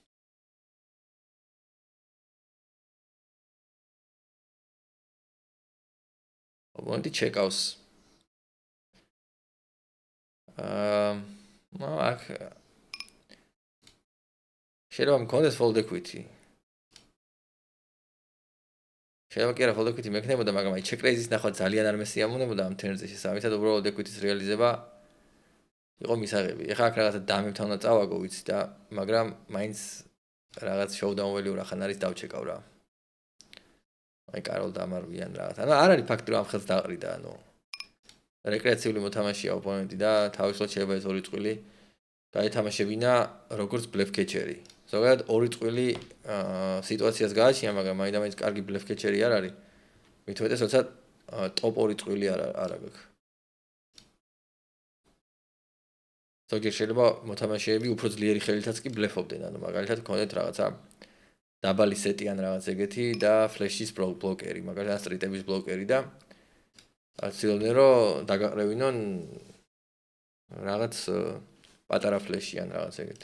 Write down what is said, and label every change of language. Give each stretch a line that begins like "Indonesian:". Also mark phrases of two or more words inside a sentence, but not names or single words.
Georgian: ოპონენტი ჩეკავს. აქ შეიძლება მქონდეს
English: fold equity.
Georgian: შეიძლება კი არა
English: fold equity
Georgian: მექნებოდა, მაგრამ აი
English: check raise-
Georgian: ის ნახვა ძალიან არ მესიამოვნებოდა ამ turn-ზე შესაბამისად უბრალოდ equity-ის რეალიზება იყო მისაღები. ეხლა აქ რაღაცა დამებთან უნდა წავაგო, ვიცი და მაგრამ მაინც რაღაც
English: showdown value
Georgian: რახან არის დავჩეკავ რა. აი კაროლ დამარვიან რაღაც. ანუ არ არის ფაქტი რომ ამ ხელს დაყრიდა, ანუ რეკრეაციული მოთამაშეა ოპონენტი და თავისუფლად შეიძლება ეს ორი წყვილი გაეთამაშებინა როგორც
English: bluff catcher-
Georgian: ი. ზოგადად ორი წყვილი სიტუაციას გააჩნია, მაგრამ მაინც კარგი
English: bluff catcher-
Georgian: ი არ არის. მით უმეტეს როცა top ორი წყვილი არ აქვს. ზოგიერთ შეიძლება მოთამაშეები უფრო ძლიერი ხელითაც კი bluff-ობდნენ, ანუ მაგალითად გქონდეთ რაღაცა დაბალი სეტი ან რაღაც ეგეთი და flash-ის ბლოკერი, მაგალითად სტრიტების ბლოკერი და ცდილობდნენ რომ დაგაყრევინონ რაღაც პატარა flash-ი ან რაღაც ეგეთი.